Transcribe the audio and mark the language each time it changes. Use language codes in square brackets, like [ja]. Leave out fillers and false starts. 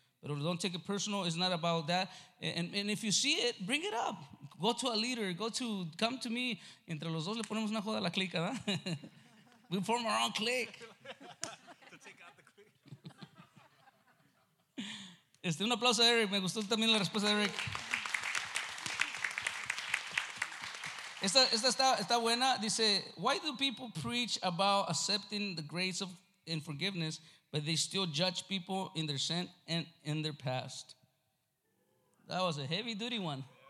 [en] Pero don't take it personal, it's not about that. And if you see it, bring it up. Go to a leader, come to me. [es] Entre los dos le ponemos una joda a la clica, ¿verdad? [en] We form our own clique. [es] Un aplauso a Eric, me gustó también la respuesta de Eric. Esta está buena, dice, [en] why do people preach about accepting the grace of and forgiveness, but they still judge people in their sin and in their past? That was a heavy duty one.